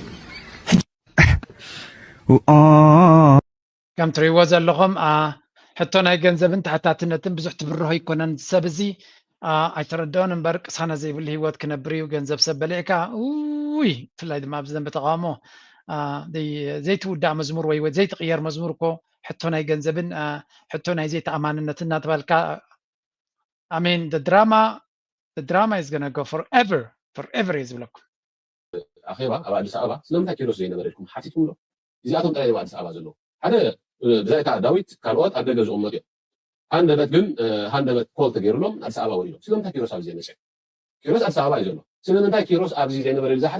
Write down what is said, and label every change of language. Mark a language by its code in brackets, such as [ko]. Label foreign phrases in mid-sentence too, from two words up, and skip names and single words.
[ti] ከም ትሪእዎ ዘለኹም ሕቶ ናይ ገንዘብን ታሕታትነትን ብዙሕ ትብርሆ ይኮነን ሰብ እዚ ኣይተረድኦን እምበር ቅሳነ ዘይብሉ ሂወት ክነብር እዩ ገንዘብ ሰብ በሊዕካ ውይ ብፍላይ ድማ ኣብ ዘንቢ ተቃውሞ ዘይትውዳእ መዝሙር ወይ ዘይትቕየር መዝሙር እኮ ሕቶ ናይ ገንዘብን ሕቶ ናይ ዘይተኣማንነትን እናተባልካ ኣሜን ድራማ [en] is gonna go forever [ti] እዩ ዝብለኩም ኣኼባ ኣብ ኣዲስ ኣበባ ስለምንታይ ኪሮስ ዘይነበረ ኢልኩም ሓቲትኩምሎ እዚኣቶም ጥራይ ኣብ ኣዲስ ኣበባ ዘለዉ ሓደ ብዛይታ ዳዊት ካልኦት ኣብ ደገ ዝቕመጡ እዮም ሃንደበት ግን ሃንደበት ኮል ተገይሩሎም ኣዲስ ኣበባ ወሪዶም ስለምንታይ ኪሮስ ኣብዚ ዘይመፅእ ኪሮስ ኣዲስ ኣበባ እዩ ዘሎ ስለምንታይ ኪሮስ ኣብዚ ዘይነበረ ዝሓተት